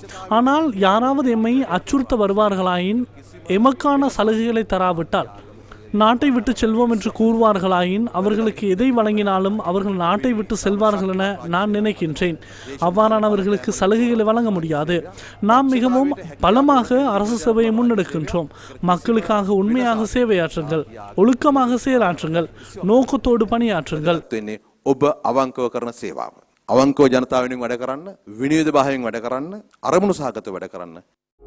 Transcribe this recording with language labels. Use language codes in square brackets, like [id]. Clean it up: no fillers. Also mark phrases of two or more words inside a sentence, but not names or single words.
[ta] ஆனால் யாராவது எம்மை அச்சுறுத்த வருவார்களாயின் எமக்கான சலுகைகளை தராவிட்டால் நாட்டை விட்டு செல்வோம் என்று கூறுவார்களாயின் அவர்களுக்கு எதை வழங்கினாலும் அவர்கள் நாட்டை விட்டு செல்வார்கள் என நான் நினைக்கின்றேன். அவ்வாறானவர்களுக்கு சலுகைகளை வழங்க முடியாது. நாம் மிகவும் பலமாக அரசு சேவையை முன்னெடுக்கின்றோம். மக்களுக்காக உண்மையாக சேவையாற்றுங்கள். ஒழுக்கமாக செயலாற்றுங்கள். நோக்கத்தோடு பணியாற்றுங்கள். [si] ඔබ අවංකව කරන සේවාව. අවංකව ජනතාව වෙනුවෙන් වැඩ කරන්න, විනෝද භාවයෙන් වැඩ කරන්න, අරමුණු සහගතව වැඩ කරන්න.